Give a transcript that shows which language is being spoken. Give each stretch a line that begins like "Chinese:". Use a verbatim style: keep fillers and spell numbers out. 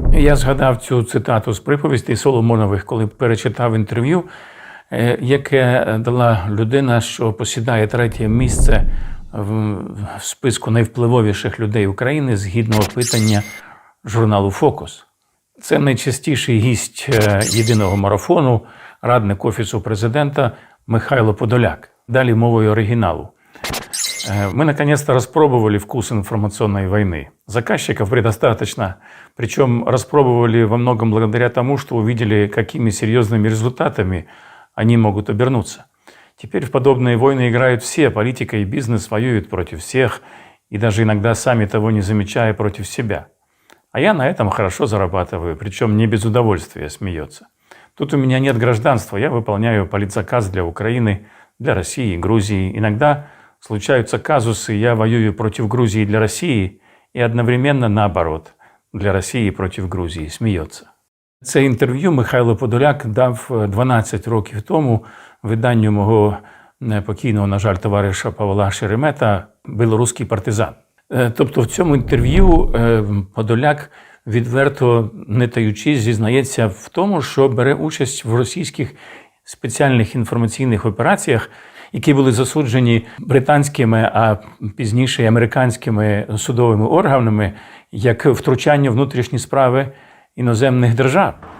Ukrainian: Я згадав цю цитату з приповістей Соломонових, коли перечитав інтерв'ю, яке дала людина, що посідає третє місце в списку найвпливовіших людей України згідно опитання журналу «Фокус». Це найчастіший гість єдиного марафону, радник Офісу Президента Михайло Подоляк. Далее мовой оригиналу.
Russian: Мы наконец-то распробовали вкус информационной войны. Заказчиков предостаточно, причем распробовали во многом благодаря тому, что увидели, какими серьезными результатами они могут обернуться. Теперь в подобные войны играют все, политика и бизнес воюют против всех, и даже иногда сами того не замечая против себя. А я на этом хорошо зарабатываю, причем не без удовольствия, смеется. Тут у меня нет гражданства, я выполняю политзаказ для Украины, для России, Грузии. Иногда случаются казусы, я воюю против Грузии для России и одновременно наоборот, для России против Грузии,
Ukrainian: сміється. Це інтерв'ю Михайло Подоляк дав дванадцять років тому виданню мого покійного, на жаль, товариша Павла Шеремета «Білоруський партизан». Тобто в цьому інтерв'ю Подоляк відверто, не таючись, зізнається в тому, що бере участь в російських спеціальних інформаційних операціях, які були засуджені британськими, а пізніше американськими судовими органами, як втручання в внутрішні справи іноземних держав.